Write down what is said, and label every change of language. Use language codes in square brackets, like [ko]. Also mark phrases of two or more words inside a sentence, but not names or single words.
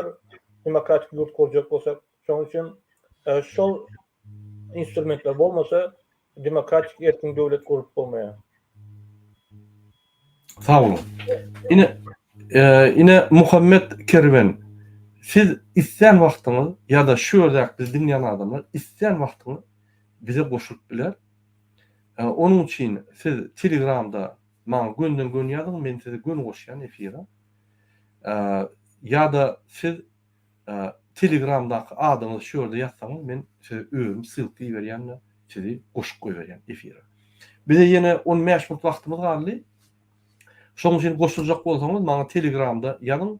[tk] Demokratik ýurt kurjak bolsak, şoň üçin şol instrumentler bolmasa demokratik erkin döwlet kurup bolmaýar. Sağ olun. Ine Muhammed Kerven, siz isyan wagtyňyz ya da şu ýerde biz dinleýän adamlar isyan wagtyňyz bize goşup biler. Onun için siz Telegram'da maňa gönden gün ýazyň, men size gün goşýan efira. Ya da siz Telegram'daky adamyňy şu ýerde ýatsaňyz, men size özüm sylty berýän, sizi goşup goýberýän efira. Bize ýene 15 minut wagtymyz galdy. Şoň üçin goşulacak bolsaňyz, maňa Telegram'da ýazyň.